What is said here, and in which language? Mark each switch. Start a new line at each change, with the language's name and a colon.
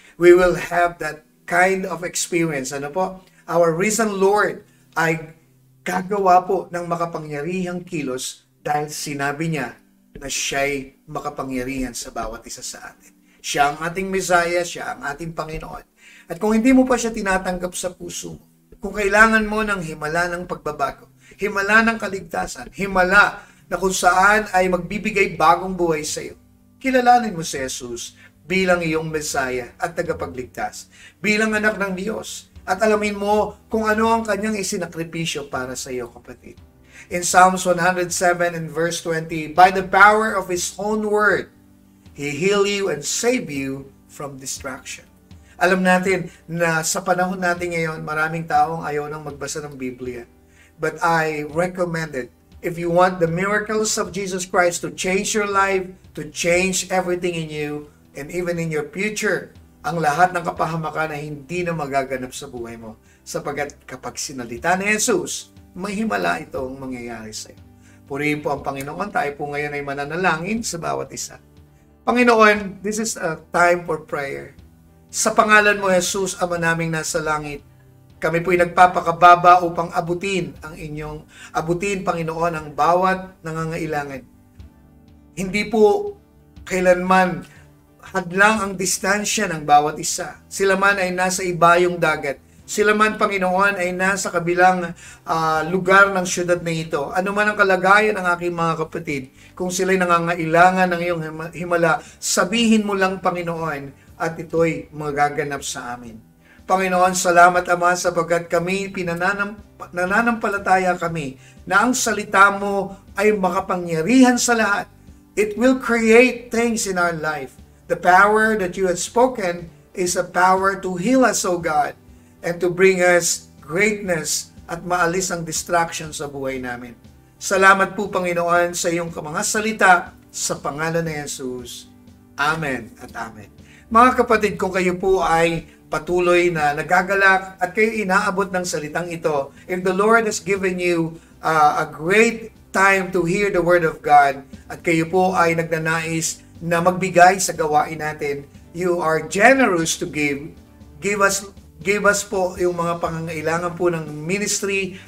English: We will have that kind of experience.
Filipino: Ano po?
English: Our risen Lord
Filipino: ay gagawa po ng makapangyarihang kilos dahil sinabi niya na siya'y makapangyarihan sa bawat isa sa atin. Siya ang ating Messiah, siya ang ating Panginoon. At kung hindi mo pa siya tinatanggap sa puso mo, kung kailangan mo ng himala ng pagbabago, himala ng kaligtasan, himala na kung saan ay magbibigay bagong buhay sa iyo, kilalanin mo si Jesus bilang iyong Messiah at tagapagligtas, bilang anak ng Diyos, at alamin mo kung ano ang kanyang isinakripisyo para sa iyo, kapatid.
English: In Psalms 107 and verse 20, by the power of His own word, He heal you and save you from destruction.
Filipino: Alam natin na sa panahon natin ngayon, maraming taong ayaw nang magbasa ng Biblia.
English: But I recommend it. If you want the miracles of Jesus Christ to change your life, to change everything in you, and even in your future,
Filipino: ang lahat ng kapahamakan na hindi na magaganap sa buhay mo. Sapagkat kapag sinalita ni Jesus, may himala itong mangyayari sa iyo. Purihin po ang Panginoon. Tayo po ngayon ay mananalangin sa bawat isa.
English: Panginoon, this is a time for prayer.
Filipino: Sa pangalan mo, Jesus, Ama naming nasa langit, kami po'y nagpapakababa upang abutin, Panginoon, ang bawat nangangailangan. Hindi po kailanman hadlang ang distansya ng bawat isa. Sila man ay nasa ibayong dagat. Sila man, Panginoon, ay nasa kabilang lugar ng syudad na ito. Ano man ang kalagayan ng aking mga kapatid, kung sila'y nangangailangan ng iyong himala, sabihin mo lang, Panginoon, at ito'y magaganap sa amin. Panginoon, salamat, Ama, sapagkat kami, nananampalataya kami na ang salita mo ay makapangyarihan sa lahat.
English: It will create things in our life. The power that you have spoken is a power to heal us, O God, and to bring us greatness
Filipino: at maalis ang distraction sa buhay namin. Salamat po, Panginoon, sa iyong mga salita sa pangalan ni Jesus. Amen at amen. Mga kapatid, kung kayo po ay patuloy na nagagalak at kayo inaabot ng salitang ito,
English: if the Lord has given you a great time to hear the Word of God
Filipino: at kayo po ay nagnanais na magbigay sa gawain natin,
English: you are generous to give us
Filipino: po yung mga pangangailangan po ng ministry.